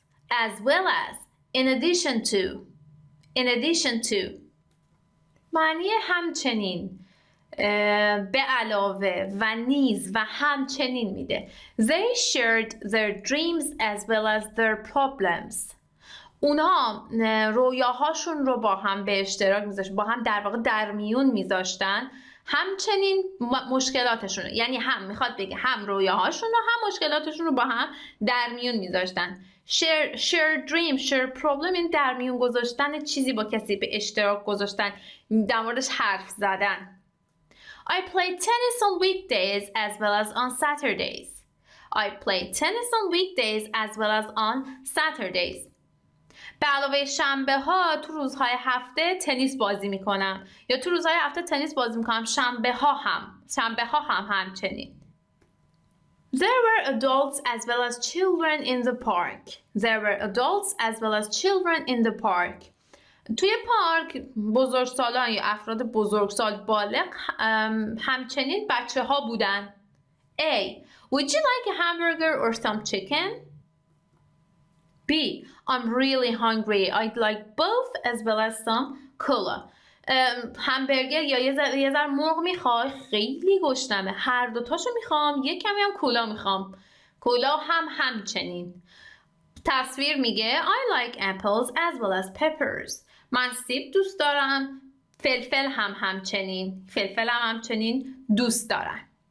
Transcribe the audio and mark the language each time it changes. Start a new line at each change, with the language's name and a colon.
English: As well as, in addition to.
Persian: معنی همچنین، به علاوه و نیز و همچنین میده.
English: They shared their dreams as well as their problems.
Persian: اونها رویاهاشون رو با هم به اشتراک میذاشتن، با هم در واقع در میون میذاشتن، همچنین مشکلاتشون رو، یعنی هم میخواد بگه هم رویاهاشون رو هم مشکلاتشون رو با هم در میون میذاشتن.
English: share dream, share problem
Persian: این در میون گذاشتن چیزی با کسی به اشتراک گذاشتن، در موردش حرف زدن.
English: I play tennis on weekdays as well as on Saturdays. I play tennis on weekdays as well as on Saturdays.
Persian: به علاوه شنبه ها تو روزهای هفته تنیس بازی میکنم، یا تو روزهای هفته تنیس بازی میکنم، شنبه ها هم همچنین.
English: There were adults as well as children in the park. There were adults as well as children in the park.
Persian: توی پارک بزرگسالان یا افراد بزرگسال بالغ همچنین بچه ها بودن.
English: A. Would you like a hamburger or some chicken? B. I'm really hungry. I'd like both as well as some cola.
Persian: همبرگر یا یه ذره مرغ میخوای؟ خیلی گشنمه. هر دوتاشو میخوام. یه کمی هم کولا میخوام. کولا هم همچنین. تصویر میگه
English: I like apples as well as peppers.
Persian: من سیب دوست دارم. فلفل هم همچنین دوست دارم.